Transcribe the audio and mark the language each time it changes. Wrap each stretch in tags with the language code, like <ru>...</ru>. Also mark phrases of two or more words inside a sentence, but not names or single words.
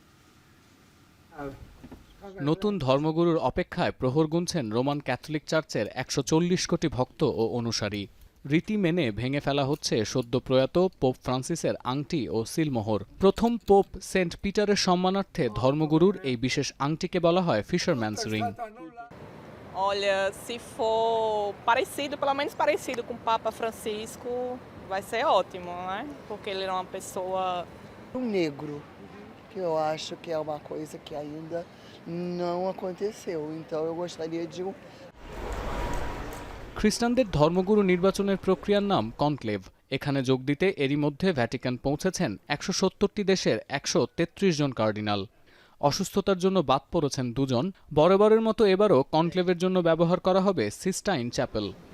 <bn>নতুন ধর্মগুরুর অপেক্ষায় প্রহর গুনছেন রোমান ক্যাথলিক চার্চের 140 কোটি ভক্ত ও অনুসারী। রীতি মেনে ভেঙে ফেলা হচ্ছে সদ্য প্রয়াত পোপ ফ্রান্সিসের আংটি ও সিলমোহর। প্রথম পোপ সেন্ট পিটারের সম্মানার্থে ধর্মগুরুর এই বিশেষ আংটিকে বলা হয় ফিশারম্যানস রিং।</bn> <pt>Olha, se for parecido, pelo menos parecido com o Papa Francisco, vai ser ótimo, né? Porque ele é uma pessoa... negro, que eu acho que é uma coisa que ainda não aconteceu. Então eu gostaria de</pt> <bn>খ্রিস্টানদের ধর্মগুরু নির্বাচনের প্রক্রিয়ার নাম কনক্লেভ। এখানে যোগ দিতে এরই মধ্যে ভ্যাটিকান পৌঁছেছেন ১৭০টি দেশের ১৩৩ জন কার্ডিনাল। অসুস্থতার জন্য বাদ পড়েছেন 2 জন। বরাবরের মতো এবারও কনক্লেভের জন্য ব্যবহার করা হবে সিস্টাইন চ্যাপেল।</bn>